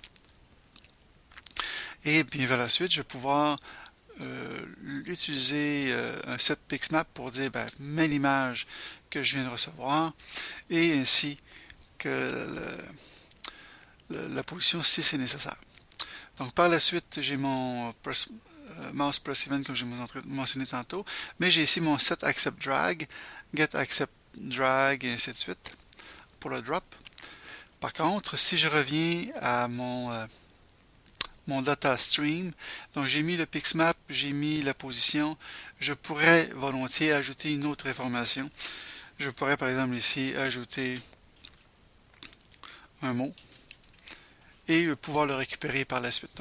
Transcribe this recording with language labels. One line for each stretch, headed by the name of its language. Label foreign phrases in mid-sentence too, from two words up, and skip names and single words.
French: Et bien vers la suite, je vais pouvoir utiliser un
English: set pixmap
French: pour dire ben, mets l'image que je viens de recevoir et ainsi que la position si c'est nécessaire. Donc par la suite, j'ai mon
English: mouse press event
French: comme je vous ai mentionné tantôt, mais j'ai ici mon
English: set accept drag, get accept drag
French: et ainsi de suite pour le drop. Par contre, si je reviens à mon
English: data stream,
French: donc j'ai mis le pixmap, j'ai mis la position, je pourrais volontiers ajouter une autre information. Je pourrais par exemple ici ajouter un mot et pouvoir le récupérer par la suite.